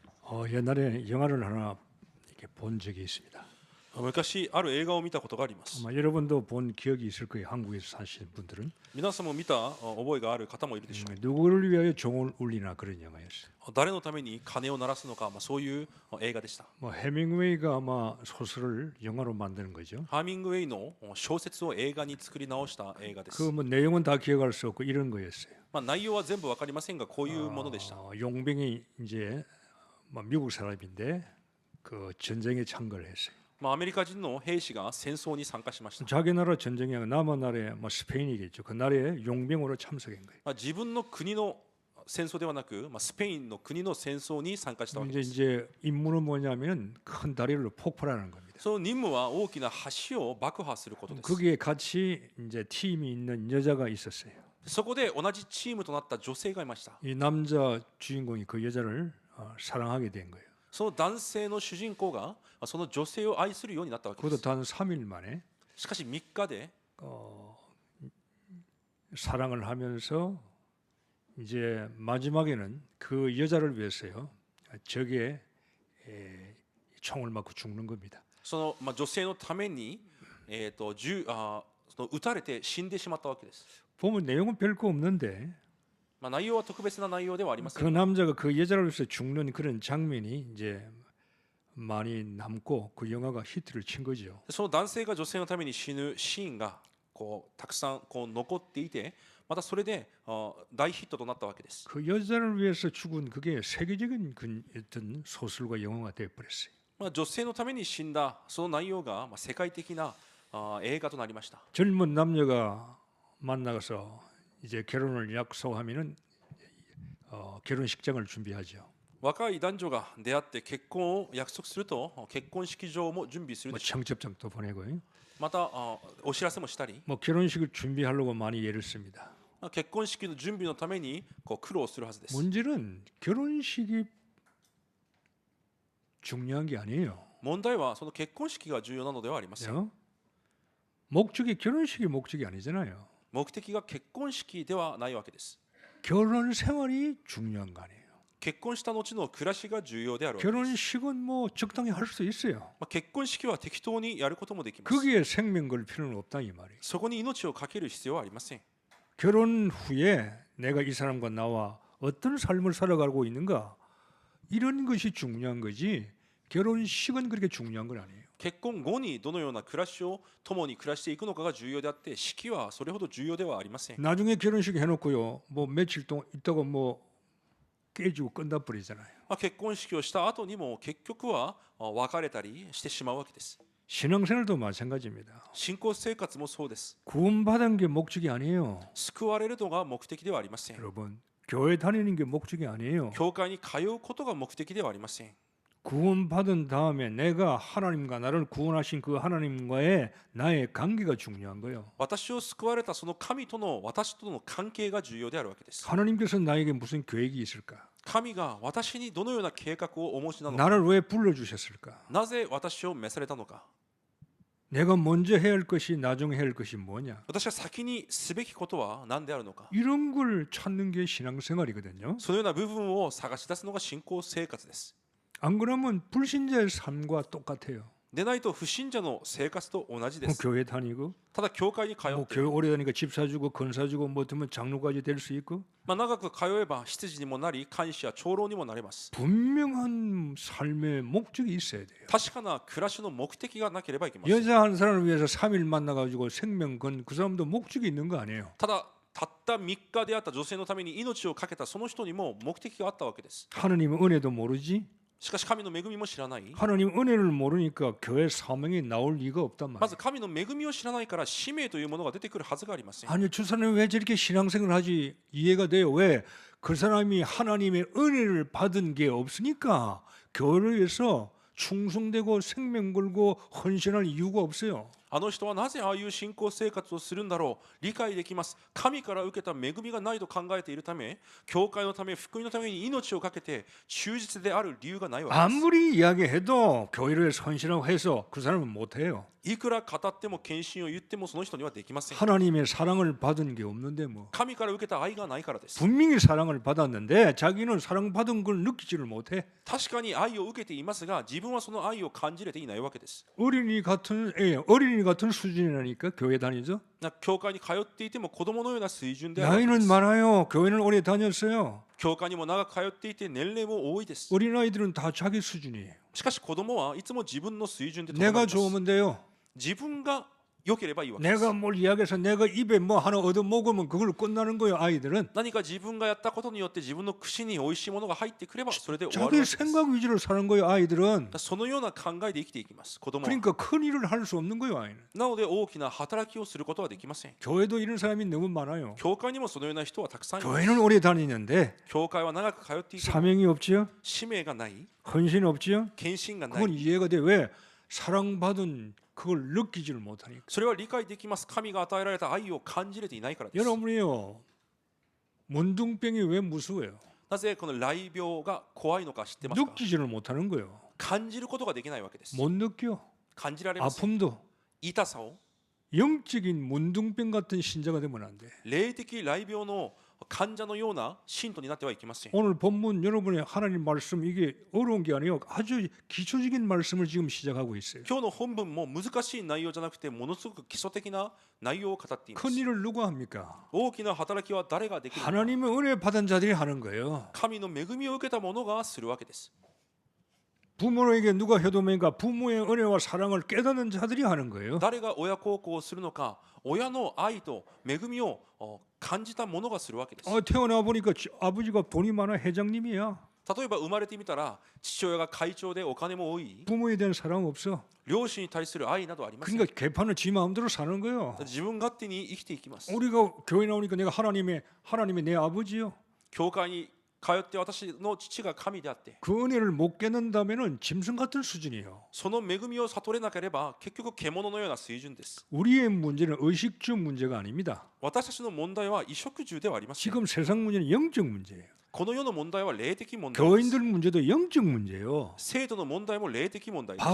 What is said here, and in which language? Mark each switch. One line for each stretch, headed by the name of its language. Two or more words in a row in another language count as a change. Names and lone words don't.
Korean: 옛날에 영화를 하나 이렇게 본 적이 있습니다.
Japanese: 昔ある映画を見たことがあります。
Korean: 아마 여러분도 본 기억이 있을 거예요. 한국에서 사시는 분들은.
Japanese: 皆さんも見た覚えがある方もいるでしょう。
Korean: 누구를 위하여 종을 울리나 그런 영화였어요.
Japanese: 誰のために鐘を鳴らすのか、そういう映画でした。
Korean: 해밍웨이가 아마 소설을 영화로 만드는 거죠.
Japanese: ハーミングウェイの小説を映画に作り直した映画です。
Korean: 그 내용은 다 기억할 수 없고 이런 거였어요.
Japanese: 内容は全部わかりませんが、こういうものでした。
Korean: 용병이 이제 미국 사람인데 그 전쟁에 참가를 했어요.
Japanese: アメリカ人の兵士が戦争に参加しました。
Korean: 자기 나라 전쟁에 남은 나라에 스페인이겠죠. 그 나라에 용병으로 참석한 거예요.
Japanese: 自分の国の戦争ではなく、スペインの国の戦争に参加したわけです。
Korean: 이제 임무는 뭐냐면 큰 다리를 폭발하는 겁니다.
Japanese: その任務は大きな橋を爆破することです。
Korean: 거기에 같이 이제 팀이 있는 여자가 있었어요.
Japanese: そこで同じチームとなった女性がいました。
Korean: 이 남자 주인공이 그 여자를 사랑하게 된 거예요.
Japanese: その男性の主人公がその女性を愛するようになったわけで
Korean: 그것도
Japanese: す。
Korean: 단 3일 만에
Japanese: しかし3日で
Korean: 사랑을 하면서 이제 마지막에는 그 여자를 위해서요 적에 총을 맞고 죽는 겁니다.
Japanese: その女性のためにその撃たれて死んでしまったわけです。
Korean: 보면 내용은 별거 없는데
Japanese: 内容は特別な内容ではありませ
Korean: 그
Japanese: ん。
Korean: 남자가 그 여자를 위해서 죽는 그런 장면이 이제 많이 남고 그 영화가 히트를 친 거죠.
Japanese: その男性が女性のために死ぬシーンがたくさん残っていて、またそれで大ヒットとなったわけです。
Korean: 그 여자를 위해서 죽은 그게 세계적인 어떤 소설과 영화가 되어 버렸어요.
Japanese: 女性のために死んだその内容が世界的な映画となりました。
Korean: 젊은 남녀가 만나서 이제 결혼을 약속하면은 결혼식장을 준비하죠.
Japanese: 若い男女が出会って結婚を約束すると結婚式場も準備するでしょう。
Korean: 청첩장도 보내고요.
Japanese: またお知らせもしたり、
Korean: 결혼식을 준비하려고 많이 애를 씁니다.
Japanese: 結婚式の準備のために苦労するはずです。
Korean: 문제는 결혼식이 중요한 게 아니에요.
Japanese: 問題はその結婚式が重要なのではありません。
Korean: 목적이 결혼식이 목적이 아니잖아요.
Japanese: 目的が結婚式ではないわけです。
Korean: 결혼 생활이 중요한 거 아니에요.
Japanese: 結婚した後の暮らしが重要であるわけです。
Korean: 결혼식은 뭐 적당히 할 수 있어요.
Japanese: 結婚式は適当にやることもできます。
Korean: 거기에 생명 걸 필요는 없다 이 말이에요.
Japanese: そこに命をかける必要はありません。
Korean: 결혼 후에 내가 이 사람과 나와 어떤 삶을 살아가고 있는가 이런 것이 중요한 거지 결혼식은 그렇게 중요한 건 아니에요.
Japanese: 結婚後にどのような暮らしを共に暮らしていくのかが重要であって、式はそれほど重要ではありません。
Korean: 나중에 결혼식 해놓고요 뭐 며칠 동안 있다가 뭐 깨지고 끝나버리잖아요.
Japanese: 結婚式をした後にも結局は別れたりしてしまうわけです。
Korean: 신앙생활도 마찬가지입니다.
Japanese: 信仰生活もそうです。
Korean: 구원받은 게 목적이 아니에요.
Japanese: 救われるのが目的ではありません。
Korean: 여러분 교회 다니는 게 목적이 아니에요.
Japanese: 教会に通うことが目的ではありません。
Korean: 구원받은 다음에 내가 하나님과 나를 구원하신 그 하나님과의 나의 관계가 중요한 거예요.
Japanese: 私を救われたその神との私との関係が重要であるわけです。
Korean: 하나님께서 나에게 무슨 계획이 있을까?
Japanese: 神が私にどのような計画をお持ちなのか、
Korean: 나를 왜 불러주셨을까?
Japanese: なぜ私を召されたのか、
Korean: 내가 먼저 해야 할 것이 나중에 해야 할 것이 뭐냐?
Japanese: 私が先にすべきことは何であるのか、
Korean: 이런 걸 찾는 게 신앙생활이거든요.
Japanese: そのような部分を探し出すのが信仰生活です。
Korean: 안 그러면 불신자의 삶과 똑같아요.
Japanese: でないと不信者の生活と同じで
Korean: 뭐
Japanese: す。
Korean: 교회 다니고
Japanese: ただ教会に通
Korean: 뭐
Japanese: って、
Korean: 교회 오래 다니니까 집 사주고 건 사주고 뭐 되면 장로까지 될 수 있고
Japanese: 長く通えば執事にもなり、監視や長老にもなれます。
Korean: 분명한 삶의 목적이 있어야 돼요.
Japanese: 確かな暮らしの目的がなければいけません。
Korean: 여자 한 사람을 위해서 3일 만나가지고 생명 건 그 사람도 목적이 있는 거 아니에요.
Japanese: ただたった3日であった女性のために命を懸けたその人にも目的があったわけです。
Korean: 하느님 은혜도 모르지?
Japanese: しかし神の恵みも知らない。
Korean: 하느님 은혜를 모르니까 교회 사명이 나올 리가 없단
Japanese: まず
Korean: 말이에요.
Japanese: 神の恵みを知らないから使命というものが出てくるはずがありません。
Korean: 아니 저 사람이 왜 저렇게 신앙생활을 하지 이해가 돼요. 왜? 그 사람이 하나님의 은혜를 받은 게 없으니까 교회를 위해서 충성되고 생명 걸고 헌신할 이유가 없어요.
Japanese: あの人はなぜああいう信仰生活をするんだろう、理解できます。神から受けた恵みがないと考えているため、教会のため、福音のために命を懸けて忠実である理由がないわけです。
Korean: 아무리 이야기해도 교회를 헌신하고 해서 그 사람은 못해요.
Japanese: いくら語っても献身を言ってもその人にはできません。
Korean: 하나님의 사랑을 받은 게 없는데 뭐
Japanese: 神から受けた愛がないからです。
Korean: 분명히 사랑을 받았는데 자기는 사랑받은 걸 느끼지를 못해.
Japanese: 確かに愛を受けていますが、自分はその愛を感じれていないわけです。
Korean: 어린이 같은 수준이라니까 교회 다니죠.
Japanese: 教会に通っていても子供のような水準であるわけで
Korean: 나이는
Japanese: す。
Korean: 많아요. 교회는 오래 다녔어요.
Japanese: 教会にも長く通っていて年齢も多いです。
Korean: 어린아이들은 다 자기 수준이에요.
Japanese: しかし子供はいつも自分の水準でとどまり
Korean: 내가
Japanese: ます。
Korean: 좋으면 돼요.
Japanese: 自分が良ければいいわけです。
Korean: 내가 뭘 이야기해서 내가 입에 뭐 하나 얻어 먹으면 그걸 끝나는 거예요. 아이들은
Japanese: 何か自分がやったことによって自分の口に美味しいものが入ってくればそれで終わる
Korean: 자기
Japanese: わけです。
Korean: 생각 위주로 사는 거예요. 아이들은
Japanese: そのような考えで生きていきます。子供は。
Korean: 그러니까 큰 일을 할 수 없는 거예요. 아이는
Japanese: なので大きな働きをすることはできません。
Korean: 교회도 이런 사람이 너무 많아요.
Japanese: 教会にもそのような人はたくさんいます。
Korean: 교회는 오래 다니는데
Japanese: 教会は長く通っていても
Korean: 사명이 없지요.
Japanese: 使命がない、
Korean: 헌신 없지요.
Japanese: 献身がな
Korean: 그건
Japanese: い。
Korean: 이해가 돼. 왜 사랑받은 그걸 느끼지를 못하니까.
Japanese: それは理解できます。神が与えられた愛を感じれていないからです。
Korean: 여러분이요, 문둥병이 왜 무서워요?
Japanese: なぜこの雷病が怖いのか知ってますか？
Korean: 느끼지를 못하는 거예요.
Japanese: 感じることができないわけです。
Korean: 못 느껴.
Japanese: 感じられません。
Korean: 아픔도.
Japanese: 痛さを
Korean: 영적인 문둥병 같은 신자가 되면 안 돼.
Japanese: 霊的雷病の患者のような信徒になってはいけません。
Korean: 오늘 본문 여러분의 하나님 말씀 이게 어려운 게 아니에요. 아주 기초적인 말씀을 지금 시작하고 있어요.
Japanese: 今日の本文も難しい内容じゃなくてものすごく基礎的な内容を語っています。
Korean: 큰 일을 누가 합니까?
Japanese: 大きな働きは誰ができるのか。
Korean: 하나님의 은혜 받은 자들이 하는 거예요.
Japanese: 神の恵みを受けた者がするわけです。
Korean: 부모에게 누가 효도면가 부모의 은혜와 사랑을 깨닫는 자들이 하는 거예요.
Japanese: 誰が親孝行をするのか、親の愛と恵みを感じた者がするわけです。
Korean: 태어나 보니까 아버지가 돈이 많아 회장님이야.
Japanese: 例えば生まれてみたら父親が会長でお金も多い、
Korean: 부모에 대한 사랑 없어.
Japanese: 両親に対する愛などありません。
Korean: 그러니까 개판을 지 마음대로 사는 거예요.
Japanese: 自分勝手に生きていきます。
Korean: 우리가 교회 나오니까 내가 하나님의 내 아버지요.
Japanese: 教会に通って私の父が神であって、
Korean: 그 은혜를 못 깨는다면은 짐승 같은 수준이에요.
Japanese: その恵みを悟れなければ結局獣のような水準です。
Korean: 우리의 문제는 의식주 문제가 아닙니다.
Japanese: 私たちの問題は衣食住ではありません。
Korean: 지금 세상 문제는 영적 문제예요.
Japanese: この世の問題は霊的問題です。
Korean: 교인들 문제도 영적 문제예요.
Japanese: 制度の問題も霊的問題です。